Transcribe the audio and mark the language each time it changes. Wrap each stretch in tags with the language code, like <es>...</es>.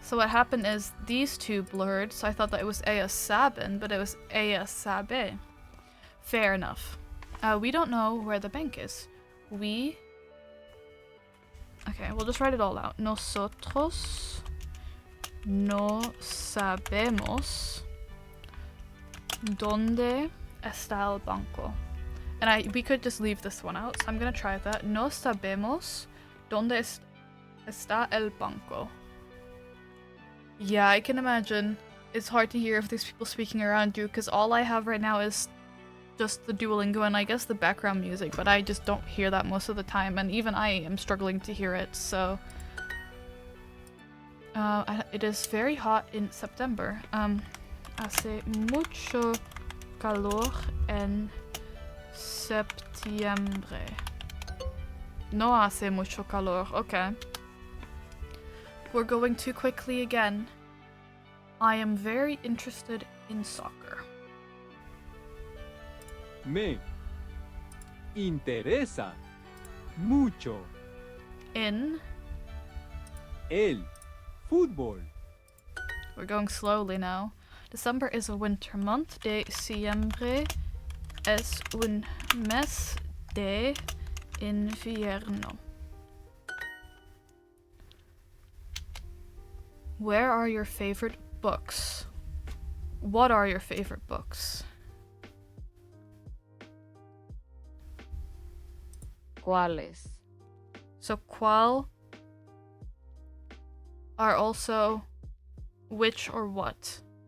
<en>So what happened is these two blurred, so I thought that it was</en> <es>ella saben,</es> <en>but it was</en> <es>ella sabe.</es> <en>Fair enough. We don't know where the bank is. Okay, we'll just write it all out.</en> <es>Nosotros no sabemos dónde está el banco.</es> <en>And we could just leave this one out, so I'm gonna try that.</en> <es>No sabemos dónde está el banco.</es> <en>Yeah, I can imagine. It's hard to hear if there's people speaking around you, because all I have right now is just the Duolingo and I guess the background music, but I just don't hear that most of the time, and even I am struggling to hear it, so... it is very hot in September.</en> <es>Hace mucho calor en septiembre. No hace mucho calor. Okay.</es> <en>We're going too quickly again. I am very interested in soccer.</en> <es>Me interesa mucho</es> <en>In...</en> <es>el fútbol.</es> <en>We're going slowly now. December is a winter month.</en> <es>Diciembre es un mes de invierno.</es> <en>Where are your favorite books? What are your favorite books?</en> <es>¿Cuáles?</es> <en>So ¿cuál are also which or what?</en>